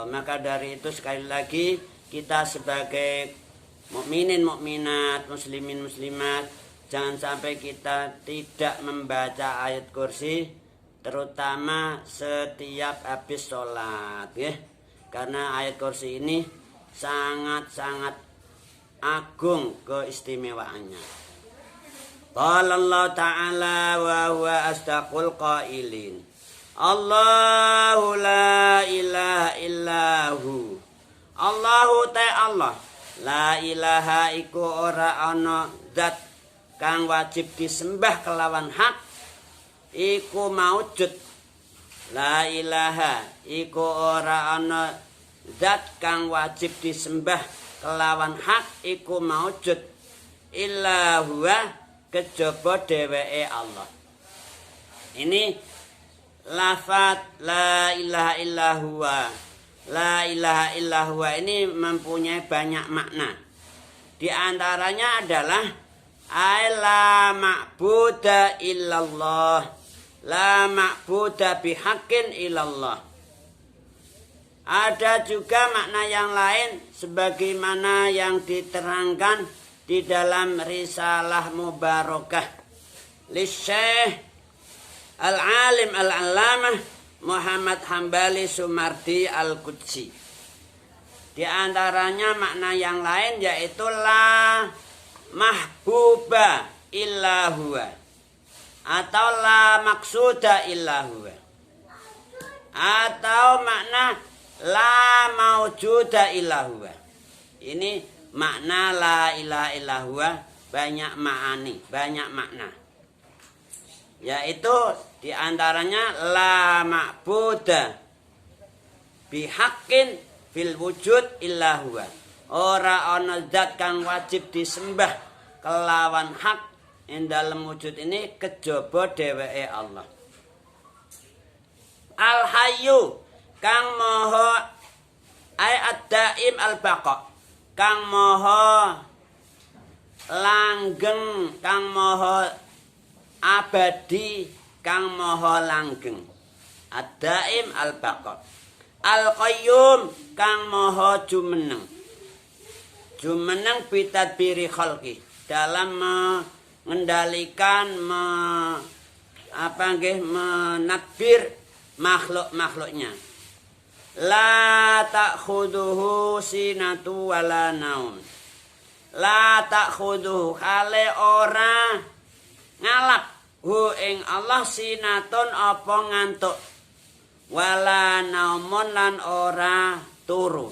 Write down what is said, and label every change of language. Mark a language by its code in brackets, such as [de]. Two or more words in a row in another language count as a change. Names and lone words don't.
[id] Maka dari itu sekali lagi kita sebagai mukminin mukminat, muslimin muslimat, jangan sampai kita tidak membaca ayat kursi, terutama setiap habis sholat, ya. Karena ayat kursi ini sangat-sangat agung keistimewaannya. [ar] قال الله تعالى وهو أصدق القائلين. الله لا إله إلا هو. الله تعالى. لا إله [jv] iku ora ana zat kang wajib disembah kelawan hak iku maujud. [ar] لا إله [jv] iku ora ana zat kang wajib disembah kelawan hak iku maujud [ar] إلا هو [jv] kejaba dheweke Allah. [id] Ini lafaz [ar] لا إله إلا هو. لا إله إلا هو [id] ini mempunyai banyak makna. Di antaranya adalah [ar] لا معبود إلا الله، لا معبود بحق إلا الله. [id] Ada juga makna yang lain sebagaimana yang diterangkan di dalam Risalah Mubarakah li Syekh Al-Alim Al-Allamah Muhammad Hambali Sumardi Al-Qudsi. Di antaranya makna yang lain yaitu [ar] لا محبوب إلا هو [id] atau [ar] لا مقصود إلا هو, [id] atau makna [ar] لا موجود إلا هو. [id] Ini makna [ar] لا إله إلا هو [id] banyak maani, banyak makna. [ar] Yaitu di antaranya لا معبود بحق في الوجود إلا هو. [jv] Ora ana zat kang wajib disembah kelawan hak ing dalem wujud ini kejaba dheweke Allah. [ar] الحي [jv] kang maha [ar] الدائم البقاء, [jv] kang maha langgeng, kang maha abadi, kang maha langgeng. [ar] الدائم البقاء. [jv] Al-qayyum kang maha jumeneng. [ar] Jumeneng بتدبير خلقه, [id] dalam mengendalikan menadbir makhluk-makhluknya. [ar] لا تأخذه سنة ولا نوم. لا تأخذه [jv] kale ora ngalap hu ing Allah sinatun apa ngantuk. [ar] ولا نوم [jv] lan ora turu.